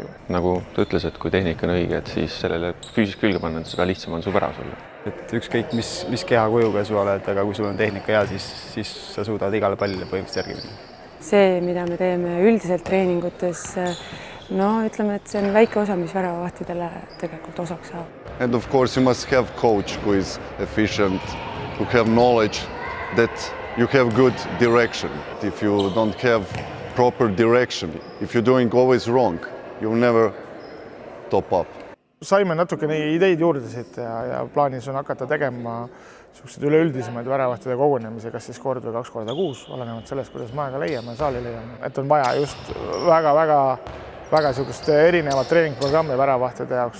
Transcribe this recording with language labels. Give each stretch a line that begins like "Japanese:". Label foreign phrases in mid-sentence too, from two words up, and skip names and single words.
Estonian: Nagu ta ütles, et kui tehnika on õige, et siis sellele füüsiliselt külge panna, seda lihtsam on su värav sulle. Et ükskõik mis kehakujuga su oled, aga kui sul on tehnika hea, siis sa suudad igale pallile põhimõtteliselt järgi minna. See, mida me teeme üldiselt treeningutes, ütleme, et see on väike osa, mis väravavahtidele tegelikult osaks saab.
English: And of course, you must have coach who is efficient, who have knowledge that you have good direction. If you don't have proper direction, if you're doing always wrong, you will never top up.
Estonian: Saime natukene ideid juurde siit ja plaanis on hakata tegema üleüldisemaid väravahtide kogunemisi, kas siis kord või 2 korda kuus, olenevalt sellest, kuidas me aega leiame, saali leiame. Et on vaja just väga erinevat treeningprogrammi väravahtide jaoks.